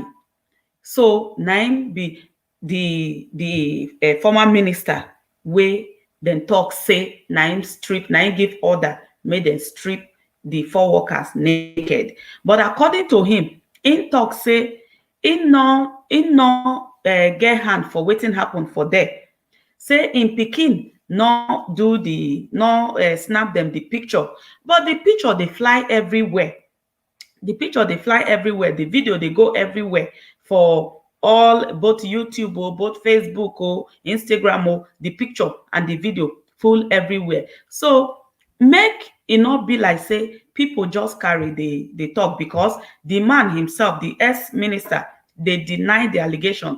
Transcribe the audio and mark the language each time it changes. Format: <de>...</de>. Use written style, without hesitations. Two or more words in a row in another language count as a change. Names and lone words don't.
<pcm>So na him be the former minister wey then talk say na him strip, na him give order make them strip the 4 workers naked. But according to him, him talk say he no get hand for wetin happen for there. Say in pikin no do the no snap them the picture, but the picture they fly everywhere. The picture they fly everywhere, the video they go everywhere for all, both YouTube or both Facebook or Instagram, or the picture and the video full everywhere. So make it not be like say people just carry the talk, because the man himself, the ex-minister, they deny the allegation.</pcm>